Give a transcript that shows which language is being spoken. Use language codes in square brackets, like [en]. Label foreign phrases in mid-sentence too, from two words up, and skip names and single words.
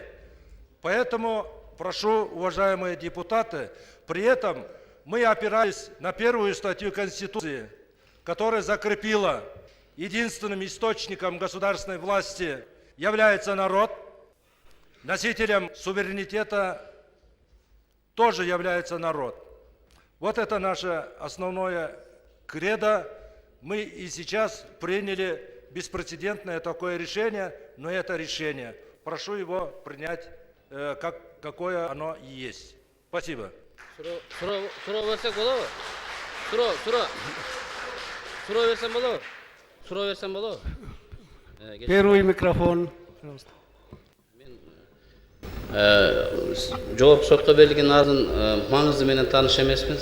[ru] Поэтому прошу, уважаемые депутаты, при этом мы опирались на 1 статью Конституции, которая закрепила единственным источником государственной власти является народ, носителем суверенитета тоже является народ. Вот это наше основное кредо. Мы и сейчас приняли беспрецедентное такое решение, но это решение. Прошу его принять, какое оно и есть. Спасибо. [ky] Суроо берсем болобу? [ru] Первый микрофон. [ky] Жогорку сотко берилген ардын маңызы менен тааныш эмесмин.